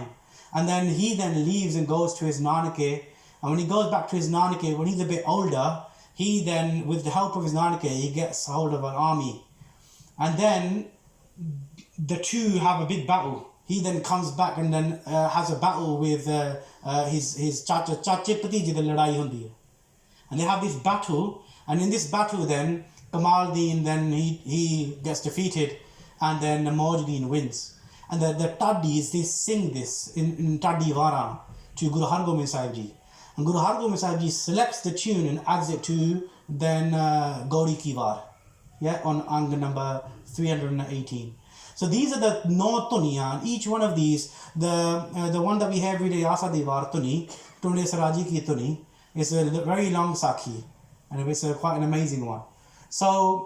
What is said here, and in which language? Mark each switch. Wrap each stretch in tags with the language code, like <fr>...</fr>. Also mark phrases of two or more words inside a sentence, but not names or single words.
<en>And then he leaves and goes to his Nanake, and when he goes back to his Nanake, when he's a bit older, he then, with the help of his Nanake, he gets hold of an army. And then the two have a big battle. He then comes back and then has a battle with his Chache Patiji, the</en> <pa>ਲੜਾਈ ਹੁੰਦੀ ਹੈ.</pa> <en>And they have this battle, and in this battle then, Kamal Din, then he gets defeated, and then Mojdin wins. And the Taddis, they sing this in Taddi Vara to Guru Hargobind Sahib Ji. And Guru Hargobind Sahib Ji selects the tune and adds it to then Gauri Ki War, on Ang number 318. So these are the 9 tuniya, and each one of these, the one that we have every day, Asa Divar Tuni, Tunde Saraji Ki Tuni, is a very long sakhi, and it's quite an amazing one.</en>